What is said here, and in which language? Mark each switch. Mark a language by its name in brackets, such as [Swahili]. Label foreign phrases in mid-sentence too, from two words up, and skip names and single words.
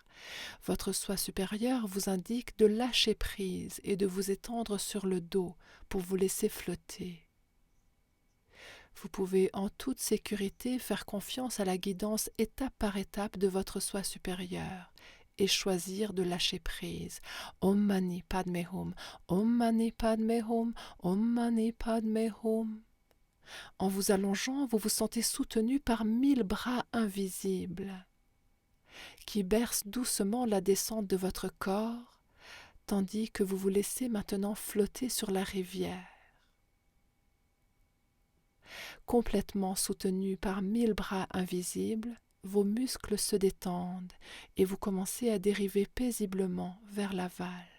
[French] Votre soi supérieur vous indique de lâcher prise et de vous étendre sur le dos pour vous laisser flotter. Vous pouvez en toute sécurité faire confiance à la guidance étape par étape de votre soi supérieur et choisir de lâcher prise. [Sanskrit] ॐ मणि पद्मे हुम्, ॐ मणि पद्मे हुम्, ॐ मणि पद्मे हुम्. [French] En vous allongeant, vous vous sentez soutenu par 1000 bras invisibles qui bercent doucement la descente de votre corps, tandis que vous vous laissez maintenant flotter sur la rivière. Complètement soutenu par 1000 bras invisibles, vos muscles se détendent et vous commencez à dériver paisiblement vers l'aval.